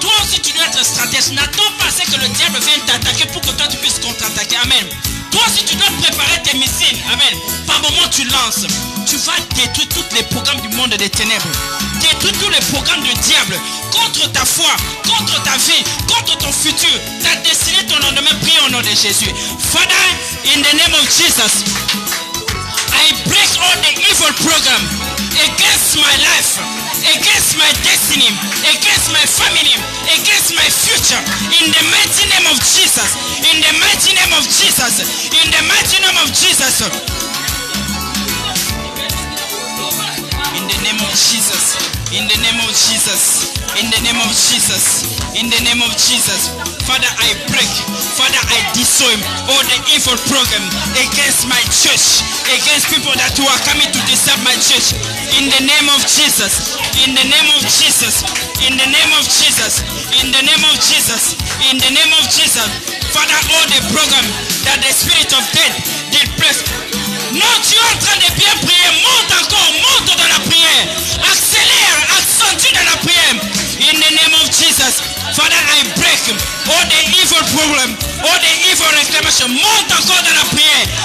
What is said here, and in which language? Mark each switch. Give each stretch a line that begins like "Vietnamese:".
French: Toi aussi tu dois être stratège. N'attends pas assez que le diable vienne t'attaquer pour que toi tu puisses contre-attaquer. Amen. Toi aussi tu dois préparer tes missiles. Amen. Par moment tu lances. Tu vas détruire tous les programmes du monde des ténèbres. Détruire tous les programmes du diable contre ta foi, contre ta vie, contre ton futur, ta destinée, ton lendemain. Prie au nom de Jésus.
English: Father, in the name of Jesus, I break all the evil program against my life, against my destiny, against my family, against my future. In the mighty name of Jesus. In the mighty name of Jesus. In the mighty name of Jesus. In the name of Jesus. In the name of Jesus. In the name of Jesus. In the name of Jesus. Father, I break. Father, I destroy all the evil program against my church, against people that who are coming to disturb my church. In the name of Jesus. In the name of Jesus. In the name of Jesus. In the name of Jesus. In the name of Jesus. Father, all the program that the spirit of death did place.
French: Non, tu es en train de bien prier. Monte encore, monte dans la prière. Accélère, accentue dans la prière.
English: In the name of Jesus. Father, I break all the evil problem, all the evil reclamation.
French: Monte encore dans la prière.